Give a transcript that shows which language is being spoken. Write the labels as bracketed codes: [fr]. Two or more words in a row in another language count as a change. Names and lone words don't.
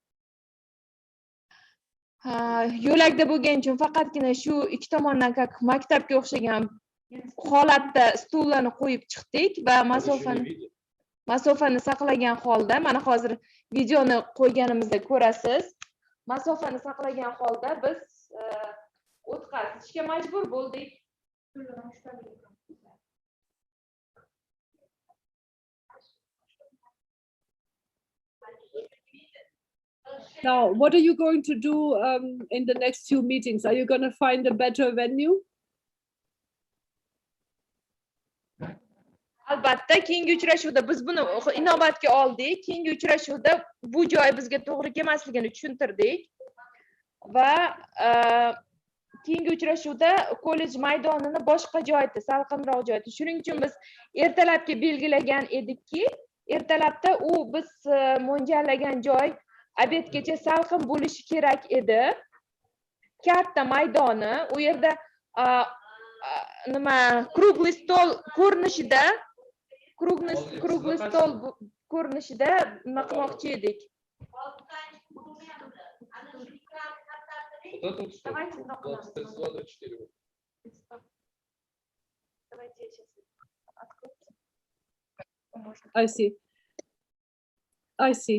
[uz] Yo'lakda bo'lgani uchun faqatgina shu ikki tomondan maktabga o'xshagan holatda stullarni qo'yib chiqdik va masofani saqlagan holda, mana hozir videoni qo'yganimizda ko'rasiz. Masofani saqlagan holda biz o'tkazishga majbur bo'ldik. [en] Now, what are you going to do in the next few meetings? Are you going to find a better venue? [uz] Albatta, keyingi uchrashuvda biz buni inobatga oldik. Keyingi uchrashuvda bu joy bizga to'g'ri kelmasligini tushuntirdik va keyingi uchrashuvda kollej maydonini boshqa joyda, salqinroq joyda. Shuning uchun biz ertalabga belgilagan edikki, ertalabda u biz mo'ljallagan joy obedgacha salqin bo'lishi kerak edi. Katta maydoni, u yerda nima [ru] круглый стол [uz] ko'rinishida nima qilmoqchi edik. [en] I see. I see.